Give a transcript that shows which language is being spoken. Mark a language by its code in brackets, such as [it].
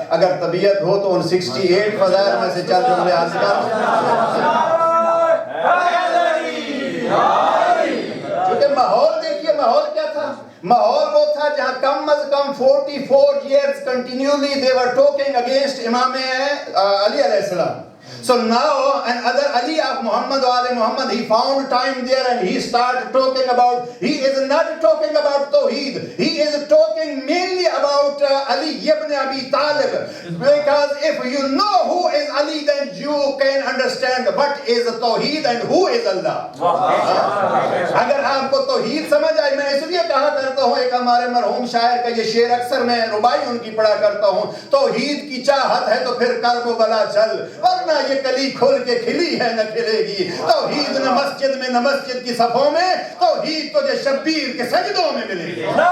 [ur] اگر طبیعت ہو تو ان 68 فضائل میں سے چند جملے حاصل کیونکہ ماحول دیکھیے، ماحول کیا تھا؟ ماحول وہ تھا جہاں کم از کم [en] 44 years continually they were talking against Imam Ali alayhi salam. So now another Ali of Muhammad wa Ali Muhammad, he found time there and he started talking about, he is not talking about Tawheed, he is talking mainly about Ali ibn Abi Talib, because if you know who is Ali then you can understand what is Tawheed and who is Allah. [ur] اگر آپ کو توحید سمجھ آئے، میں اس لیے کہا کرتا ہوں، ایک ہمارے مرحوم شاعر کا یہ شعر اکثر میں ربائی ان کی پڑھا کرتا ہوں، توحید کی چاہت ہے تو پھر کرب و بلا چل، ورنہ یہ کلی کھول کے کھلی ہے نہ کھلے گی. توحید نہ مسجد میں نہ مسجد کی صفوں میں، توحید تجھے شبیر کے سجدوں میں ملے گی.